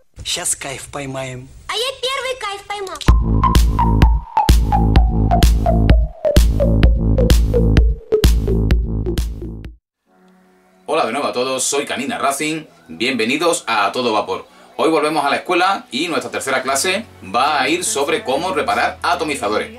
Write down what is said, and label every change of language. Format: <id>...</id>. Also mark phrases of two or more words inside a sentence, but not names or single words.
<ru>Сейчас кайф поймаем. А я первый кайф поймал.</ru> <es>Hola de nuevo a todos, soy Canina Racing, bienvenidos a Todo Vapor. Hoy volvemos a la escuela y nuestra tercera clase va a ir sobre cómo reparar atomizadores.</es>